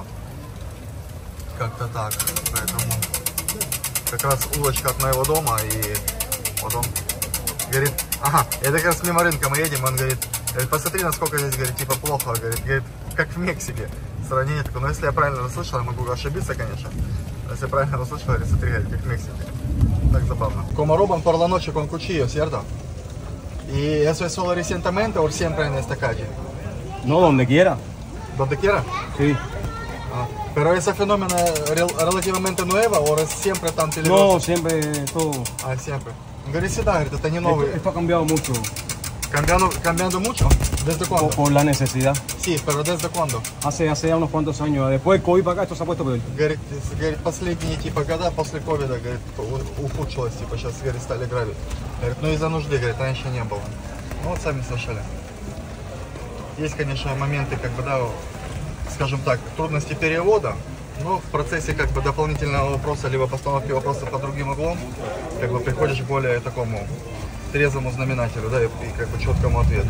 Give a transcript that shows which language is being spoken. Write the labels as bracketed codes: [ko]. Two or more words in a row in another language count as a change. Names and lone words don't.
[ru] Как-то так, поэтому как раз улочка от моего дома, и вот он говорит, ага, это как раз мимо рынка мы едем, он говорит, посмотри, насколько здесь, говорит, типа плохо, говорит, как в Мексике. Сравнение такое, но если я правильно расслышал, я могу ошибиться, конечно. Если я правильно расслышал, говорит, смотри, как в Mexicali. Так забавно. [es] Como roban por la noche con cuchillo, ¿cierto? Y eso es solo recientemente o siempre en esta calle? No, donde quiera. ¿Donde quiera? Sí. Pero ese fenómeno relativamente nuevo o es siempre tan peligroso? No, siempre todo. Ah, siempre. [ru] Говорит, всегда, говорит, это не новый. [es] Esto ha cambiado mucho. ¿Cambiando mucho? ¿Desde cuándo? Por la necesidad. Sí, pero ¿desde cuándo? Hace ya unos cuantos años. Después del COVID para acá esto se ha puesto peor. [ru] Говорит, последние типа года после ковида, говорит, ухудшилось, типа сейчас, говорит, стали грабить. Говорит, ну из-за нужды, говорит, раньше не было. Ну вот сами слышали. Есть, конечно, моменты, как бы, да, скажем так, трудности перевода, но в процессе, как бы, дополнительного вопроса, либо постановки вопроса под другим углом, как бы, приходишь к более такому трезвому знаменателю, да, и как бы четкому ответу.